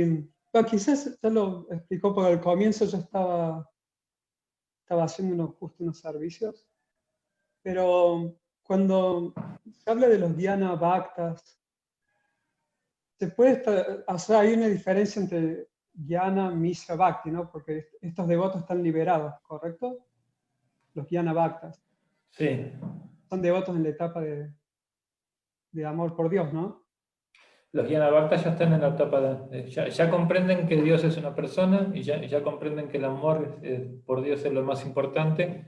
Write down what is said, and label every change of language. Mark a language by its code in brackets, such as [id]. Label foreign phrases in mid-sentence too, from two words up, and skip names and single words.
[es] Bueno, quizás ya lo explicó, porque al comienzo yo estaba haciendo justo unos servicios, pero cuando se habla de los dhyana bhaktas, se puede o sea, hay una diferencia entre dhyana, mishra, bhakti, ¿no? Porque estos devotos están liberados, ¿correcto? Los dhyana bhaktas. Sí. Son devotos en la etapa de amor por Dios, ¿no? Los Dhyana Bhaktas ya están en la etapa ya comprenden que Dios es una persona y ya comprenden que el amor por Dios es lo más importante.